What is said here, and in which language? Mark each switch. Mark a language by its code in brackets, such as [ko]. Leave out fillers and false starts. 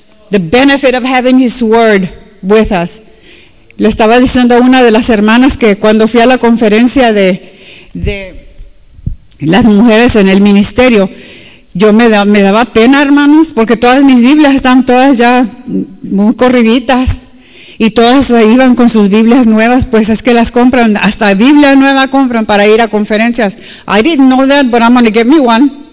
[en] The benefit of having His word with us. [es] Le estaba diciendo a una de las hermanas que cuando fui a la conferencia de las mujeres en el ministerio, yo me daba pena, hermanos, porque todas mis Biblias están todas ya muy corriditas. Y todas iban con sus Biblias nuevas, pues es que las compran, hasta Biblia nueva compran para ir a conferencias. [en] I didn't know that, but I'm going to get me one.